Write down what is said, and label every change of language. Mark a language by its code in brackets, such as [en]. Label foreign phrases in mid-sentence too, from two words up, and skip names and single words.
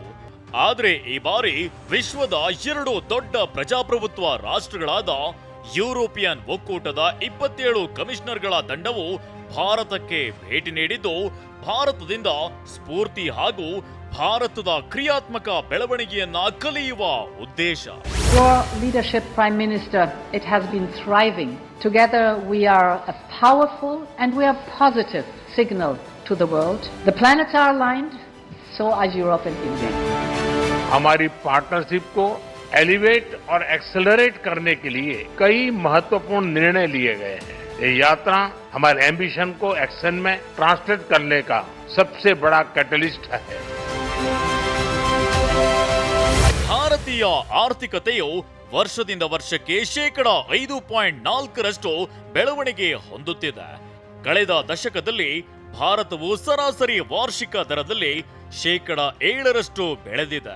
[kn] ಆದ್ರೆ ಈ ಬಾರಿ ವಿಶ್ವದ ಎರಡು ದೊಡ್ಡ ಪ್ರಜಾಪ್ರಭುತ್ವ ರಾಷ್ಟ್ರಗಳಾದ ಯುರೋಪಿಯನ್ ಒಕ್ಕೂಟದ 27 ಕಮಿಷನರ್ಗಳ ತಂಡವು ಭಾರತಕ್ಕೆ ಭೇಟಿ ನೀಡಿದ್ದು ಭಾರತದಿಂದ ಸ್ಫೂರ್ತಿ ಹಾಗೂ ಭಾರತದ ಕ್ರಿಯಾತ್ಮಕ ಬೆಳವಣಿಗೆಯನ್ನ ಕಲಿಯುವ ಉದ್ದೇಶ. [en] Your leadership, Prime Minister, it has been thriving. Together we are a powerful and we are positive signal to the world. The planets are aligned, so are Europe and India. [hi] हमारी पार्टनरशिप को एलिवेट और एक्सेलरेट करने के लिए कई महत्वपूर्ण निर्णय लिए गए हैं. ये यात्रा हमारे एम्बिशन को एक्शन में ट्रांसलेट करने का सबसे बड़ा कैटलिस्ट है. [kn] ಭಾರತೀಯ ಆರ್ಥಿಕತೆಯು ವರ್ಷದಿಂದ ವರ್ಷಕ್ಕೆ 5.4% ಬೆಳವಣಿಗೆ ಹೊಂದುತ್ತಿದೆ. ಕಳೆದ ದಶಕದಲ್ಲಿ ಭಾರತವು ಸರಾಸರಿ ವಾರ್ಷಿಕ ದರದಲ್ಲಿ 7% ಬೆಳೆದಿದೆ.